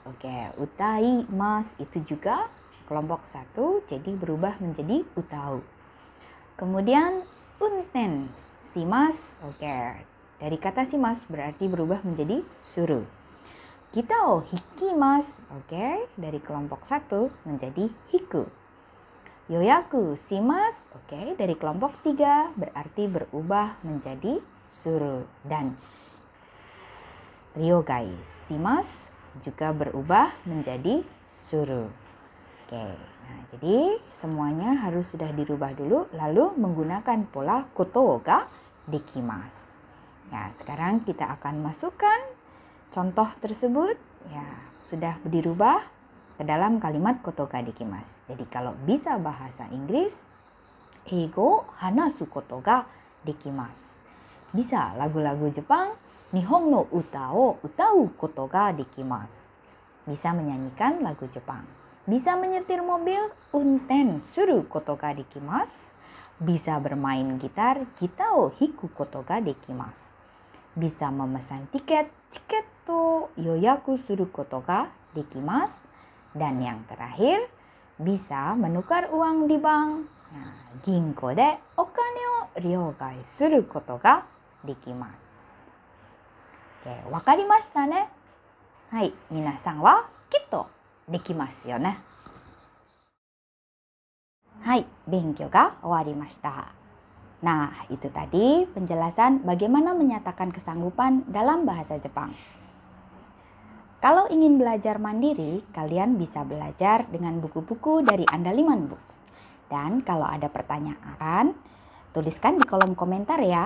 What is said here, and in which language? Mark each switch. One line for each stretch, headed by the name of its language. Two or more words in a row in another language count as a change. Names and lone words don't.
Indonesian: Utaimasu itu juga kelompok 1, jadi berubah menjadi utau.
Japanese: Kemudian 運転します.
Indonesian: Dari kata shimasu berarti berubah menjadi suru.
Japanese: ギターを弾きます.
Indonesian: Dari kelompok 1 menjadi hiku.
Japanese: 予約します.
Indonesian: Dari kelompok 3 berarti berubah menjadi suru. Dan
Japanese: 両替します
Indonesian: juga berubah menjadi suru. Nah, jadi semuanya harus sudah dirubah dulu, lalu menggunakan pola
Japanese: ことができます.
Indonesian: Sekarang kita akan masukkan contoh tersebut, sudah dirubah ke dalam kalimat
Japanese: ことができます.
Indonesian: Jadi kalau bisa bahasa Inggris,
Japanese: 英語話すことができます.
Indonesian: Bisa lagu-lagu Jepang,
Japanese: 日本の歌を歌うことができます.
Indonesian: Bisa menyanyikan lagu Jepang. Bisa menyetir mobil,
Japanese: 運転することができます.
Indonesian: Bisa bermain gitar,
Japanese: ギターを弾くことができます.
Indonesian: bisa memesan tiket,
Japanese: チケット予約することができます.
Indonesian: Dan yang terakhir, bisa menukar uang di bank. Nah,
Japanese: 銀行でお金を両替することができます. Oke, わかりましたね？はい、皆さんはきっとできますよね. はい、勉強が終わりました.
Indonesian: Nah, itu tadi penjelasan bagaimana menyatakan kesanggupan dalam bahasa Jepang. Kalau ingin belajar mandiri, kalian bisa belajar dengan buku-buku dari Andaliman Books. Dan kalau ada pertanyaan, tuliskan di kolom komentar ya.